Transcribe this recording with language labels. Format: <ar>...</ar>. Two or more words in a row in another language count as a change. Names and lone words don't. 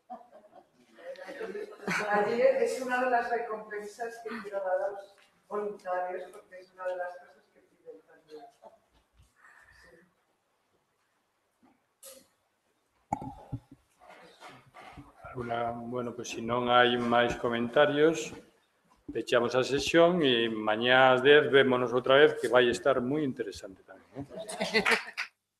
<es>Ayer es una de las recompensas que quiero dar a los voluntarios porque es una de las cosas que piden también.</es> <gl>Bueno, pues si non hai máis comentarios, pechamos a sesión e mañá ás 10 vémonos outra vez que vai estar moi interesante tamén.</gl>